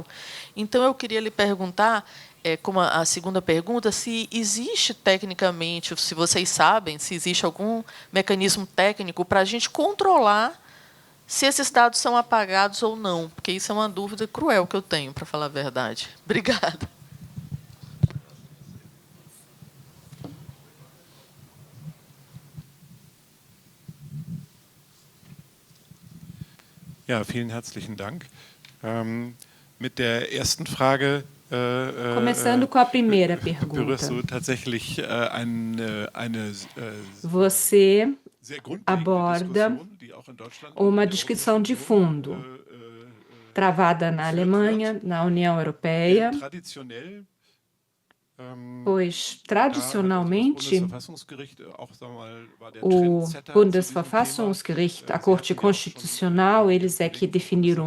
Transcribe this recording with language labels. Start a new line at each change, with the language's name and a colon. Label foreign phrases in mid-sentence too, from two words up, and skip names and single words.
Portuguese: Então, eu queria lhe perguntar, como a segunda pergunta, se existe tecnicamente, se vocês sabem, se existe algum mecanismo técnico para a gente controlar se esses dados são apagados ou não, porque isso é uma dúvida cruel que eu tenho, para falar a verdade. Obrigada.
German: Ja, vielen herzlichen Dank. Mit der ersten Frage
Portuguese: Começando com a primeira pergunta.
German: berührst du tatsächlich eine
Portuguese: Você
German: sehr grundlegende
Portuguese: aborda
German: Diskussion, die auch in Deutschland
Portuguese: uma discussão de fundo, travada na Alemanha, na União Europeia,
German: traditionell
Portuguese: pois, tradicionalmente, o Bundesverfassungsgericht, a Corte Constitucional, eles é que definiram o